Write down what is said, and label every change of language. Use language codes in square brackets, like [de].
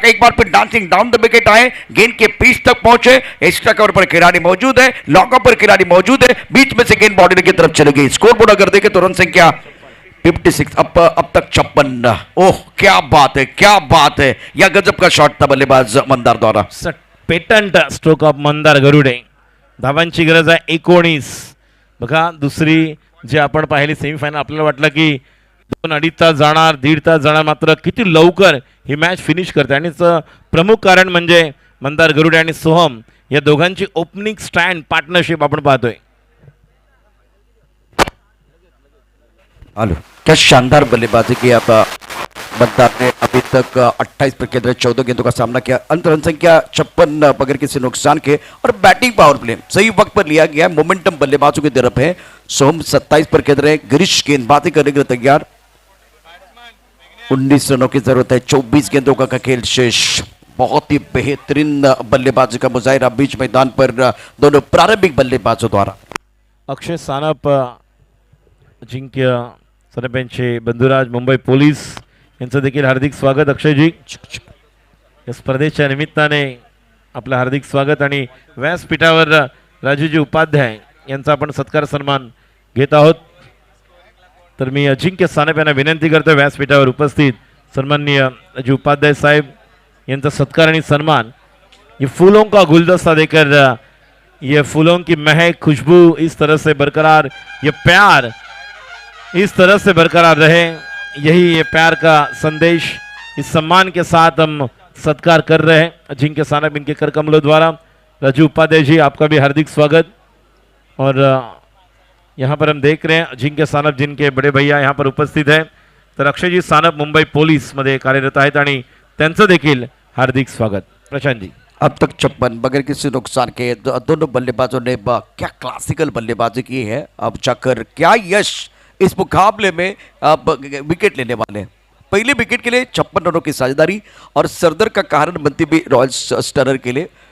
[hi] एक बार फिर dancing down the wicket आए. गेंद के पीछ तक पहुंचे. एक्स्ट्रा कवर पर खिलाड़ी मौजूद है. लॉकअप पर खिलाड़ी मौजूद है. बीच में से गेंद बॉर्डर की तरफ चली गई. स्कोर बोर्ड अगर देखें तो रन संख्या 56. अब तक 56. ओह क्या बात है क्या बात है. या गजब का शॉट था बल्लेबाज मंदार द्वारा. [en] Patent stroke of Mandar Garude. [mr] धावांची गरज आहे 19. बघा दुसरी जे आपण पाहिली सेमीफायनल आपल्याला वाटलं की 2-2.5 तास जाणार 1.5 तास जाणार. मात्र किती लवकर ही मॅच फिनिश करते आणि प्रमुख कारण म्हणजे मंदार गरुडे आणि सोहम या दोघांची ओपनिंग स्टँड पार्टनरशिप आपण पाहतोय. [hi] हेलो, क्या शानदार बल्लेबाजी की. अब मंदार ने अभी तक 28 पर केंद्र 14 गेंदों का सामना किया. अंत रन संख्या 56 बगैर किसी नुकसान के. और बैटिंग पावर प्ले सही वक्त पर लिया गया. मोमेंटम बल्लेबाजों की तरफ है. सोहम 27 पर केंद्र है. गिरीश गेंदबाजी करने के लिए तैयार. 19 रनों की जरूरत है. 24 गेंदों का खेल शेष. बहुत ही बेहतरीन बल्लेबाजी का मुजाहिरा बीच मैदान पर दोनों प्रारंभिक बल्लेबाजों द्वारा. [mr] अक्षय सानप अजिंक्य सानप यांचे बंधुराज मुंबई पोलीस यांचं देखील हार्दिक स्वागत. अक्षयजी या स्पर्धेच्या निमित्ताने आपलं हार्दिक स्वागत. आणि व्यासपीठावर राजूजी उपाध्याय यांचा आपण सत्कार सन्मान घेत आहोत. तर मी अजिंक्य सानप यांना विनंती करतो व्यासपीठावर उपस्थित सन्माननीय राजू उपाध्याय साहेब यांचा सत्कार आणि सन्मान. [hi] ये फूलों का गुलदस्ता देकर ये फूलों की महक खुशबू इस तरह से बरकरार, ये प्यार इस तरह से बरकरार रहे. यही ये प्यार का संदेश इस सम्मान के साथ हम सत्कार कर रहे हैं अजिंक्य सानप इनके कर कमलों द्वारा. राजू उपाध्याय जी आपका भी हार्दिक स्वागत. और यहाँ पर हम देख रहे हैं अजिंक्य सानप जिनके बड़े भैया यहाँ पर उपस्थित हैं. [mr] तर अक्षयजी सानप मुंबई पोलीसमध्ये कार्यरत आहेत आणि त्यांचं देखील हार्दिक स्वागत. [hi] प्रशांत जी. अब तक 56 बगैर किसी नुकसान के दोनों बल्लेबाजों ने क्या क्लासिकल बल्लेबाजी की है. अब जाकर क्या यश इस मुकाबले में अब विकेट लेने वाले हैं. पहले विकेट के लिए 56 रनों की साझेदारी और सरदर का कारण बनती भी रॉयल स्टनर के लिए.